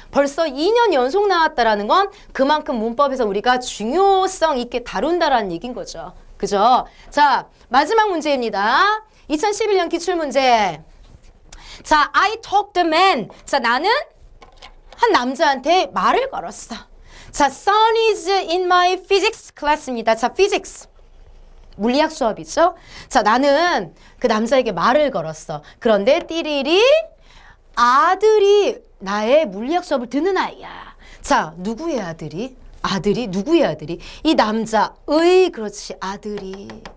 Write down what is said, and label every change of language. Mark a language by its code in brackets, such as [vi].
[ko] 벌써 2년 연속 나왔다라는 건 그만큼 문법에서 우리가 중요성 있게 다룬다라는 얘기인 거죠. 그죠? 자, 마지막 문제입니다. 2011년 기출문제. [en] 자, I talked the man. [ko] 자, 나는 한 남자한테 말을 걸었어. [en] 자, son is in my physics class입니다. [ko] 자, physics. 물리학 수업이죠. 자, 나는 그 남자에게 말을 걸었어. 그런데 띠리리 아들이 나의 물리학 수업을 듣는 아이야. 자, 누구의 아들이? 누구의 아들이? 이 남자의, 그렇지, 아들이.